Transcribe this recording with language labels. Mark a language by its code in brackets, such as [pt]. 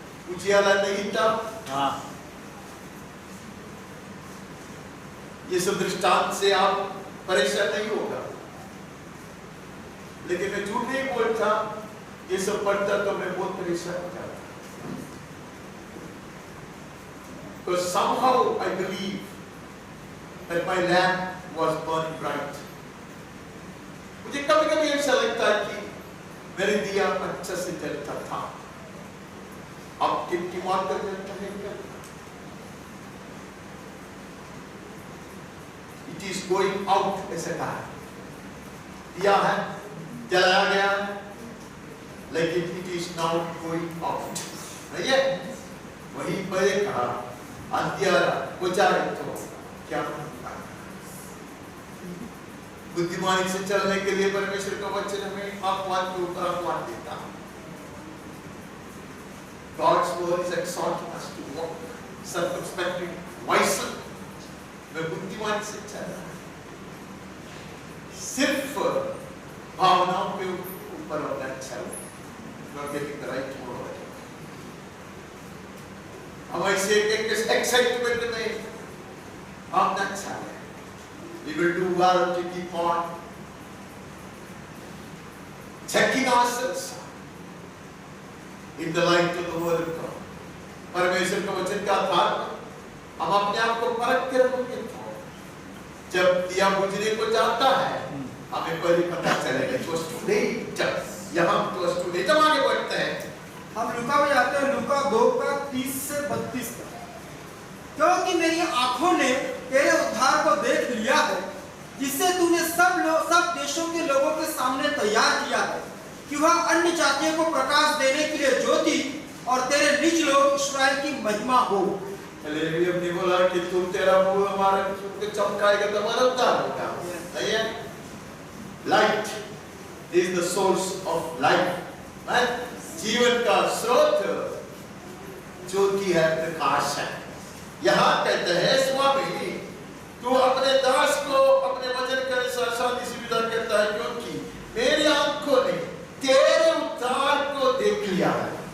[hi] उजियाला नहीं था, ये सब दृष्टांत से आप परेशान नहीं होगा, लेकिन मैं झूठ नहीं बोलता, ये सब पढ़ता तो मैं बहुत परेशान हो जाता। [en] Because somehow I believe that my lamp was burning bright. [hi] मुझे कभी-कभी ऐसा लगता है कि मेरे दिया अच्छा से जलता था, अब टिमटिमा कर जलता है क्या? [en] going out [hi] ऐसा कहा है, दिया है, जलाया गया है, लेकिन [en] it is now going out, [hi] नहीं है? वहीं पर कहा अंधियारा बुझाए तो क्या होगा? बुद्धिमानी से चलने के लिए परमेश्वर का वचन हमें आह्वान के ऊपर आह्वान देता है। [en] God's word is exhorting us to walk circumspectly, wisely. [hi] मैं बुद्धिमानी से चलना है, सिर्फ भावनाओं के ऊपर अपना चल, [en] not getting the right word. [hi] हम ऐसे एक एक्साइटमेंट में हम न चले. [en] We will do well to keep on checking ourselves in the light of the word of God. [hi] परमेश्वर के वचन के आधार पर हम अपने आप को परख के रखेंगे तो जब दिया बुझने को जाता है हमें पहले पता चलेगा [en] it was too late. [hi] यहाँ [en] it was too late. [hi] जब आगे बढ़ते हैं हम लूका में जाते हैं, लूका 2:30 से 32 तक। क्योंकि मेरी आंखों ने तेरे उद्धार को देख लिया है, जिसे तूने सब देशों के लोगों के सामने तैयार किया है, कि वह अन्य जातियों को प्रकाश देने के लिए ज्योति और तेरे निज लोग इस्राएल की महिमा हो। हालेलुया। हमने बोला कि तुम तेरा मुंह हमारे को चमकाएगा तो हमारा उद्धार होगा, नहीं है? [en] Light is the source of life, right? [hi] जीवन का स्रोत ज्योति है, प्रकाश है। यहाँ कहते हैं स्वामी तू अपने दास को अपने वचन के अनुसार शांति से विदा करता है, क्योंकि मेरी आंखों ने तेरे उद्धार को देख लिया है।